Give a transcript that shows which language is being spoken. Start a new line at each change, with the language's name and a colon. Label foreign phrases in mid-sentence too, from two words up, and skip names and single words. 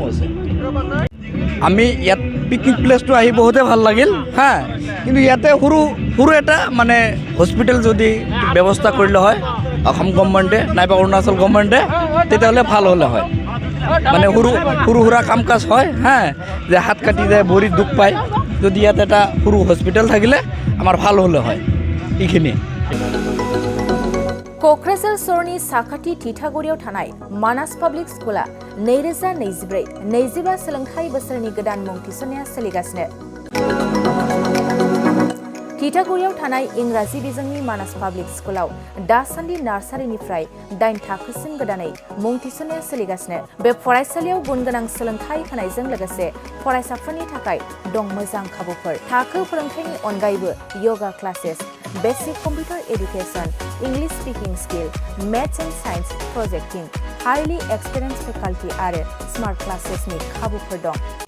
Assamese: আমি ইয়াত পিকনিক প্লেচটো আহি বহুতে ভাল লাগিল হা কিন্তু ইয়াতে সৰু এটা মানে হস্পিটেল যদি ব্যৱস্থা কৰিলে হয় অসম গভৰ্ণমেণ্টে নাইবা অৰুণাচল গভৰ্ণমেণ্টে তেতিয়াহ'লে ভাল হ'লে হয় মানে সৰু সুৰা কাম কাজ হয় হা যে হাত কাটি যায় ভৰিত দুখ পায় যদি ইয়াত এটা সৰু হস্পিটেল থাকিলে আমাৰ ভাল হ'লে হয় এইখিনি
Bodo: क'क्राझार सरनि साखाथि थिथागुरियाव थानाय मानास पाब्लिक स्कुला 2024-25 सोलोंथाइ बोसोरनि गोदान मुं थिसननाया सोलिगासिनो थिथागुरियाव थानाय इंराजि बिजोंनि मानास पाब्लिक स्कुलाव दासान्दि नार्सारिनिफ्राय 8 थाखोसिम गोदानै मुं थिसननाया सोलिगासिनो बे फरायसालियाव गुनगोनां सोलोंथाइ होनायजों लोगोसे फरायसाफोरनि थाखाय दं मोजां खाबुफोर थाखो फोरोंथायनि अनगायैबो
English: yoga classes basic computer education English speaking skill maths and science projecting highly experience faculty
Bodo: आरो
English: smart classes
Bodo: खाबुफोर दं